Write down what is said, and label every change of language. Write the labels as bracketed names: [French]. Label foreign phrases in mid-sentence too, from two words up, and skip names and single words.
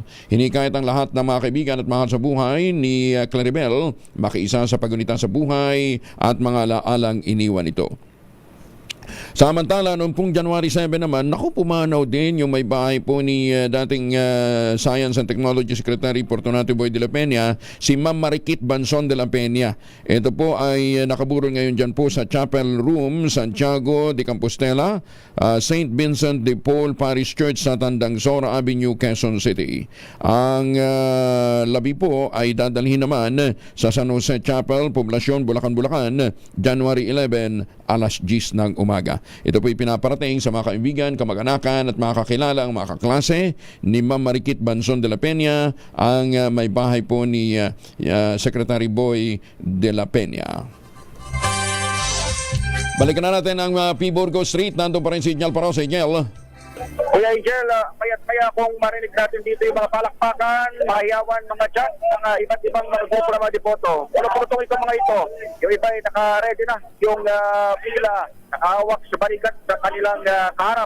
[Filipino] Hinikayat ang lahat ng mga kaibigan at mahal sa buhay ni Claribel makiisa sa pagunitan sa buhay at mga alaalang iniwan ito. Samantala, noong pong January 7 naman, pumanaw din yung may bahay po ni dating Science and Technology Secretary Fortunato Boy de la Peña, si Ma'am Mariquit Banson de la Peña. Ito po ay nakaburol ngayon dyan po sa Chapel Room, Santiago de Compostela, St. Vincent de Paul Parish Church sa Tandangsora Avenue, Quezon City. Ang labi po ay dadalhin naman sa San Jose Chapel, Poblacion, Bulacan, January 11, alas 10 ng umaga. Ito po'y pinaparating sa mga kaibigan, kamag-anakan at mga kakilala, ang mga kaklase ni Ma'am Mariquit Banson de la Peña, ang may bahay po ni Secretary Boy de la Peña. Balikan na natin ang P. Burgos Street. Nandun pa rin si Inyal Paraw sa Inyal. Kuya Angel, mayat-maya kung marinig natin dito yung mga palakpakan, mahiyawan, mga chat, mga iba't ibang mga grupo na mga depoto. Puno-puno itong mga ito. Yung iba ay naka-ready na yung pila, nakahawak sa barikat sa kanilang kaharap.